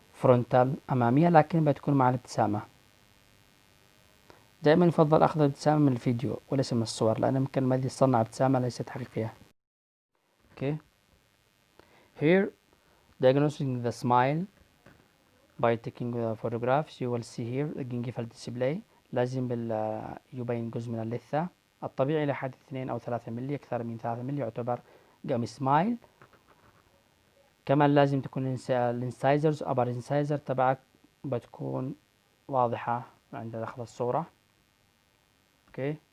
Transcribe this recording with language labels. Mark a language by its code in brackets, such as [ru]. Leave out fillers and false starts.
[ar] فرونتال أمامية، لكن بتكون مع الابتسامة. دائما يفضل أخذ الابتسامة من الفيديو وليس من الصور، لأن ممكن ما يصنع ابتسامة ليست حقيقية. [en] Okay. Here, diagnosing the smile by taking the photographs. You will see here the gingival display. [ar] لازم يبين جزء من اللثة الطبيعي لحد 2 أو 3 ملي. أكثر من 3 ملي يعتبر gum smile. كمان لازم تكون الانسايزرز upper incisor تبعك بتكون واضحة عند أخذ الصورة. اوكي.